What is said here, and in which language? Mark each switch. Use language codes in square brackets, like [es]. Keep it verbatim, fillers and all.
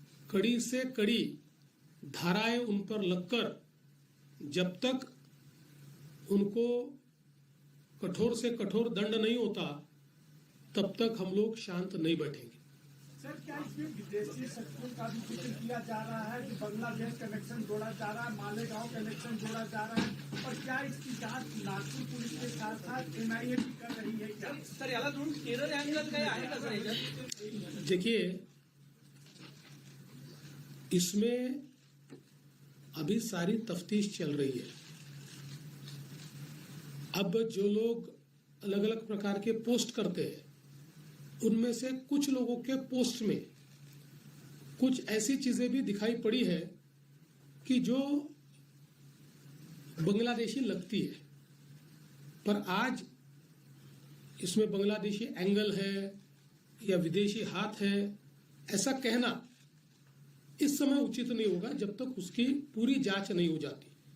[hi] कड़ी से कड़ी धाराएं उन पर लगकर जब तक उनको कठोर से कठोर दंड नहीं होता तब तक हम लोग शांत नहीं बैठेंगे। सर, क्या इसमें विदेशी शक्तियों का भी जिक्र किया जा रहा है कि बांग्लादेश कनेक्शन जोड़ा जा रहा है, मालेगांव कनेक्शन जोड़ा जा रहा है, और क्या इसकी जांच नागपूर पुलिस के साथ साथ एन आय ए भी कर रही है क्या? [mr] सर, याला धरून केरळ अँगल काय आहे का सर याच्यात? [hi] देखिए, इसमें अभी सारी तफ्तीश चल रही है। अब जो लोग अलग अलग प्रकार के पोस्ट करते हैं, उनमें से कुछ लोगों के पोस्ट में कुछ ऐसी चीजें भी दिखाई पड़ी है कि जो बांग्लादेशी लगती है, पर आज इसमें बांग्लादेशी एंगल है या विदेशी हाथ है, ऐसा कहना इस समय उचित नहीं होगा जब तक उसकी पूरी जांच नहीं हो जाती।